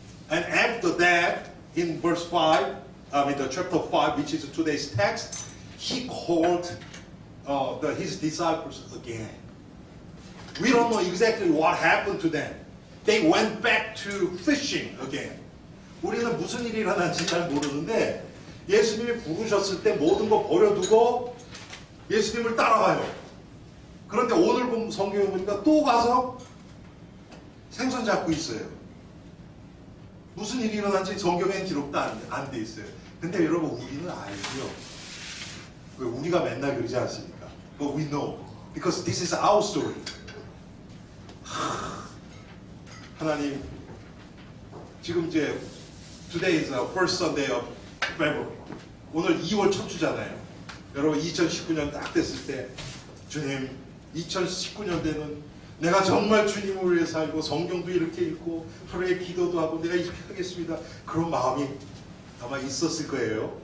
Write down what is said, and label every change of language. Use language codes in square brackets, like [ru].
[en] And after that in verse 5 the chapter 5 which is today's text he called his disciples again. We don't know exactly what happened to them. They went back to fishing again. [ko] 우리는 무슨 일이 일어난지 잘 모르는데 예수님이 부르셨을 때 모든 거 버려두고 예수님을 따라가요. 그런데 오늘 본 성경에 보니까 또 가서 생선 잡고 있어요. 무슨 일이 일어난지 성경엔 기록도 안 돼 있어요. 근데 여러분 우리는 알죠. 왜 우리가 맨날 그러지 않습니까? [en] But we know because this is our story. [ko] 하나님 지금 이제 [en] today is the first Sunday of February. [ko] 오늘 2월 첫 주잖아요. 여러분 2019년 딱 됐을 때 주님 2019년대는 내가 정말 주님을 위해 살고 성경도 이렇게 읽고 하루에 기도도 하고 내가 이렇게 하겠습니다. 그런 마음이 아마 있었을 거예요.